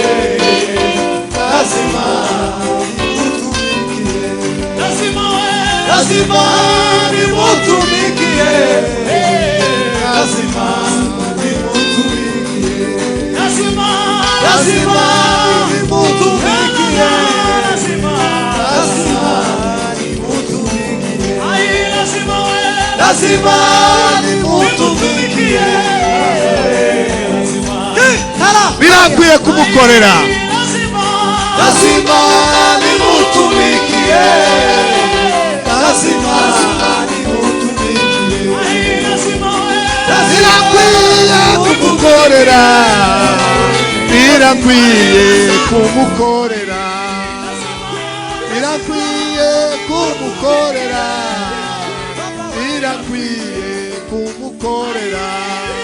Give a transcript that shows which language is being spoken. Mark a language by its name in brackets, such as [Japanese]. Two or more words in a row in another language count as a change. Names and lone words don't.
[Swahili] lazima nimutumikie, lazima nimutumikie, lazima nimutumikie, lazima nimutumikie, lazima nimutumikie. [Kinyarwanda] Birakwiye kumukorera, [Swahili] lazima nimutumikie, lazima nimutumikie, [Kinyarwanda] birakwiye kumukorera, birakwiye kumukorera, birakwiye kumukorera, birakwiye kumukorera.